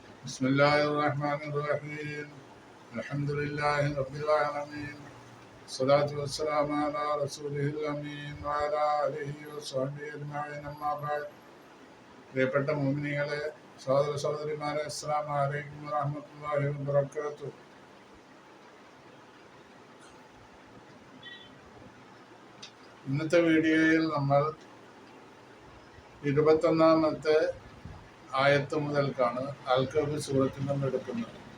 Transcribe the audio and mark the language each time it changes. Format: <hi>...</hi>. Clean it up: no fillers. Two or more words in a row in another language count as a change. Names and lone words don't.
<ar>بسم الله الرحمن الرحيم الحمد لله رب العالمين الصلاة والسلام على رسوله الأمين وعلى آله وصحبه أجمعين أما بعد</ar> <ml>പ്രിയപ്പെട്ട മുഅ്മിനീങ്ങളെ സഹോദര സഹോദരിമാരെ</ml> <ar>السلام عليكم ورحمة الله وبركاته.</ar> <ml>ഇന്നത്തെ വീഡിയോയിൽ നമ്മൾ 21-ാമത്തെ ആയത്ത് മുതൽക്കാണ് അൽ-കഹ്ഫ് സൂറത്തിൽ നിന്ന് എടുക്കുന്നത്.</ml>